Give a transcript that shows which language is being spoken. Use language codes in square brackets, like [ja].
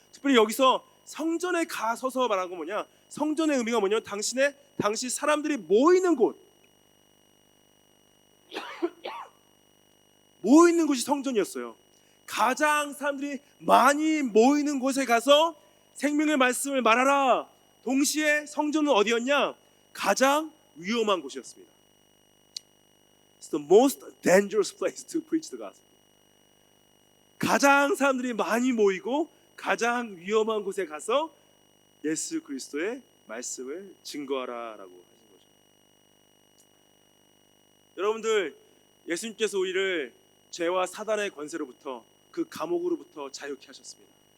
[ko] 특별히 여기서 성전에 가서서 말하는 건 뭐냐? 성전의 의미가 뭐냐면 당시 사람들이 모이는 곳, 모이는 곳이 성전이었어요. 가장 사람들이 많이 모이는 곳에 가서 생명의 말씀을 말하라. 동시에 성전은 어디였냐? 가장 위험한 곳이었습니다. [en] It's the most dangerous place to preach the gospel. [ko] 가장 사람들이 많이 모이고 가장 위험한 곳에 가서 예수 그리스도의 말씀을 증거하라라고 하신 거죠. 여러분들, 예수님께서 우리를 죄와 사단의 권세로부터 그 감옥으로부터 자유케 하셨습니다.